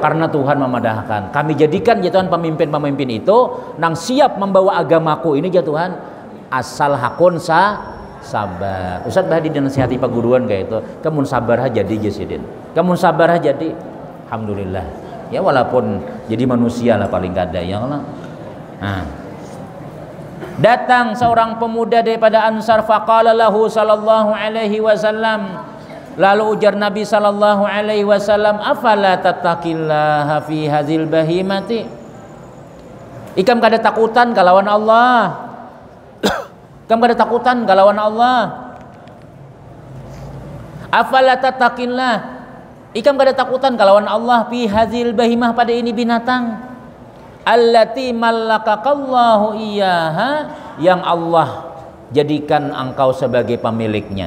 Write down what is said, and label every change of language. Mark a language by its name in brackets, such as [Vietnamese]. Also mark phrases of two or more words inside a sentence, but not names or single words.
[Banjar] Karena Tuhan memadahkan, kami jadikan ya Tuhan pemimpin itu nang siap membawa agamaku ini ya Tuhan, asal hakun sabar. Ustaz Bahdi dinasihati Pak Guruan kayak itu, kamu sabar aja jadi Jasidin, kamu sabar aja jadi, alhamdulillah. Ya walaupun jadi manusia lah paling kada ya Allah. Nah, datang seorang pemuda daripada Ansar, [Arabic] فقال له صلى الله عليه وسلم, [Banjar] lalu ujar Nabi [Arabic] صلى الله عليه وسلم, أفلا تتقي الله في هذه البهيمة. [Banjar] Ikam kada takutan kalawan Allah. Ikam kada takutan kalawan Allah. [Arabic] أفلا تتقي الله, [Banjar] ikam kada takutan kalawan Allah [Arabic] في هذه البهيمة, [Banjar] pada ini binatang, [Arabic] التي ملكك الله إياها, [Banjar] yang Allah jadikan engkau sebagai pemiliknya.